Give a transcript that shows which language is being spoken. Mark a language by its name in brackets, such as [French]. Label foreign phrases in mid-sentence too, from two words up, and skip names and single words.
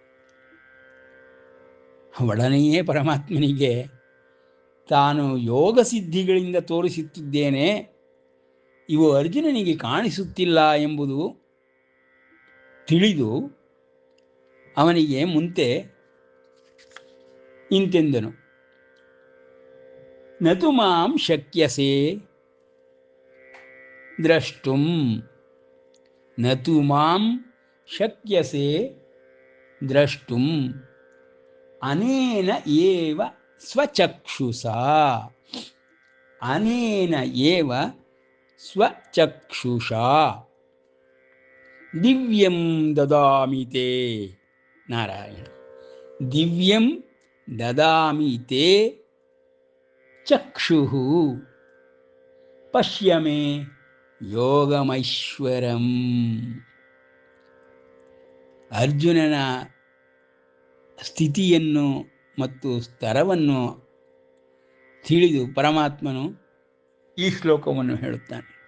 [Kannada] ಒಡನೆಯೇ ಪರಮಾತ್ಮನಿಗೆ ತಾನು ಯೋಗ ಸಿದ್ಧಿಗಳಿಂದ ತೋರಿಸುತ್ತಿದ್ದೇನೆ, ಇವು ಅರ್ಜುನನಿಗೆ ಕಾಣಿಸುತ್ತಿಲ್ಲ ಎಂಬುದು ತಿಳಿದು ಅವನಿಗೆ ಮುಂತೆ ಇಂತೆಂದನು. [Sanskrit] ನತು ಮಾಂ ಶಕ್ಯಸೆ ದ್ರಷ್ಟುಂ, ನತು ಮಾಂ ಶಕ್ಯಸೆ ದ್ರಷ್ಟುಂ ಅನೇನ ಏವ ಸ್ವಚಕ್ಷುಷಾ, ಅನೇನ ಏವ ಸ್ವಚಕ್ಷುಷಾ ದಿವ್ಯಂ ದದಾಮಿ ತೇ. ನಾರಾಯಣ. ದಿವ್ಯಂ ದದಾಮಿ ತೇ ಚಕ್ಷುಃ ಪಶ್ಯ ಮೇ ಯೋಗಮೈಶ್ವರಂ. [Kannada] ಅರ್ಜುನನ ಸ್ಥಿತಿಯನ್ನು ಮತ್ತು ಸ್ತರವನ್ನು ತಿಳಿದು ಪರಮಾತ್ಮನು ಈ ಶ್ಲೋಕವನ್ನು ಹೇಳುತ್ತಾನೆ.